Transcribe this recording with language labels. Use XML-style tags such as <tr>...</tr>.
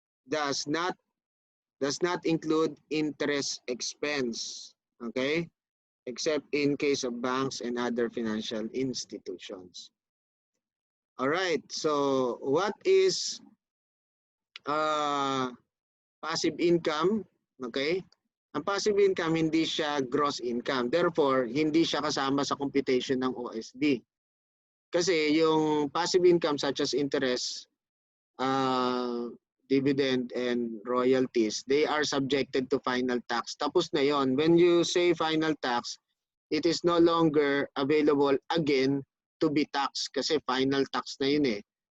<en>Does not include interest expense. Okay? Except in case of banks and other financial institutions. All right. So what is passive income?</en> <tl>Okay? Ang passive income, hindi siya gross income. Therefore, hindi siya kasama sa computation ng OSD. Kasi yung</tl> <en>passive income such as interest, dividend, and royalties, they are subjected to final tax.</en> <tl>Tapos na yon.</tl> <en>When you say final tax, it is no longer available again to be taxed</en> <tl>kasi final tax na yun eh.</tl>